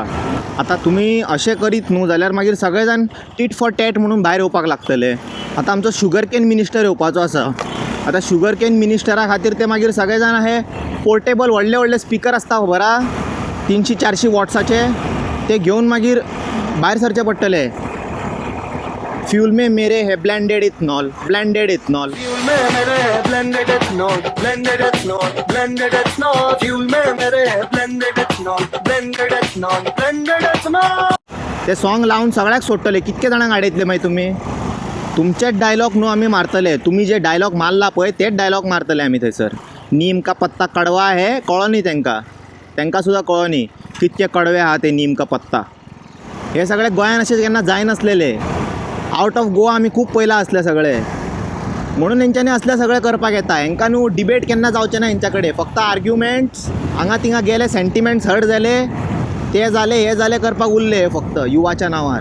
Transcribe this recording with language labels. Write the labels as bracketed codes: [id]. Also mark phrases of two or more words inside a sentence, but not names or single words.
[kok] आतां तुमी अशें करीत न्हू जाल्यार मागीर सगळे जाण [en] tit for tat [kok] म्हणून भायर येवपाक लागतले. आतां आमचो [en] sugar cane minister [kok] येवपाचो आसा. आतां [en] sugar cane [kok] मिनिस्टरा खातीर ते मागीर सगळे जाण हे पोर्टेबल व्हडले स्पिकर आसता खबर हा, 300-400 वॉट्साचे, ते घेवन मागीर भायर सरचे पडटले. [hi] फ्यूल में मेरे है [en] blended ethanol, blended ethanol. [hi] फ्यूल में मेरे है [en] blended ethanol, blended ethanol, blended ethanol. [hi] फ्यूल में मेरे है [en] blended ethanol, blended ethanol, blended ethanol. [kok] ते सॉंग लावन सगळ्याक सोडटले. कितके जाणांक आडयतले मागीर तुमी? तुमचेच डायलॉग न्हू आमी मारतले. तुमी जे डायलॉग मारला पळय तेच डायलॉग मारतले आमी थंयसर. [hi] नीम का पत्ता कडवा [kok] हे कळो न्ही तांकां सुद्दां कळो न्ही कितके कडवे आहा ते [hi] नीम का पत्ता. [kok] हे सगळे गोंयान अशें केन्ना जायनासलेले. [en] out of Goa [kok] आमी खूब पयला असले सगळे. म्हणून हेंच्यांनी असले सगळे करपाक येता. हांकां न्हू डिबेट केन्ना जावचें ना हेंच्या कडेन. फक्त आर्ग्युमेंट्स, हांगा थिंगा गेले, [en] sentiments hurt [kok] जाले, ते जाले हे जाले करपाक उरले फक्त युवाच्या नांवार.